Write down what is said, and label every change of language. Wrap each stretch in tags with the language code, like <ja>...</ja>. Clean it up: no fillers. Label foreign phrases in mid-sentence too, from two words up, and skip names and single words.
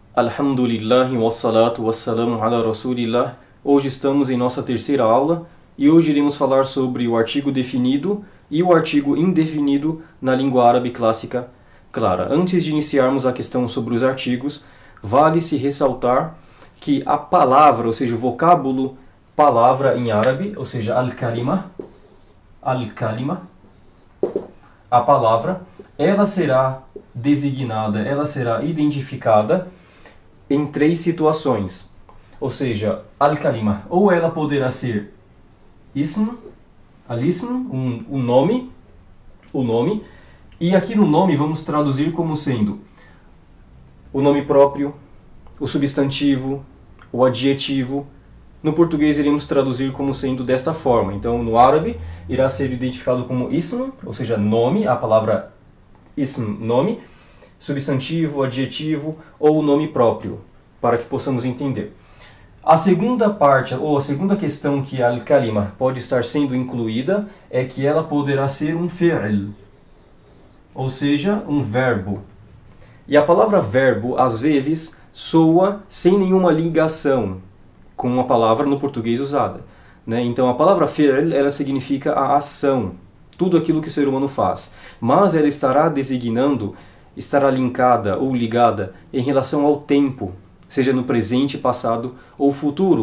<ar>الحمد لله والصلاة والسلام على رسول الله.</ar> <pt>Hoje estamos em nossa terceira aula e hoje iremos falar sobre o artigo definido e o artigo indefinido na língua árabe clássica clara. Antes de iniciarmos a questão sobre os artigos, vale-se ressaltar que a palavra, ou seja, o vocábulo palavra em árabe, ou seja, al-kalima, a palavra, ela será designada, ela será identificada em três situações. Ou seja, al-kalima, ou ela poderá ser ism, al-ism, o nome, e aqui no nome vamos traduzir como sendo o nome próprio, o substantivo, o adjetivo. No português iremos traduzir como sendo desta forma. Então, no árabe, irá ser identificado como ism, ou seja, nome, a palavra ism, nome, substantivo, adjetivo ou nome próprio, para que possamos entender. A segunda parte, ou a segunda questão que a al-kalima pode estar sendo incluída, é que ela poderá ser um fi'l, ou seja, um verbo. E a palavra verbo, às vezes, soa sem nenhuma ligação com uma palavra no português usada, né? Então a palavra fi'l, ela significa a ação, tudo aquilo que o ser humano faz, mas ela estará designando, estará linkada ou ligada em relação ao tempo, seja no presente, passado ou futuro.</pt>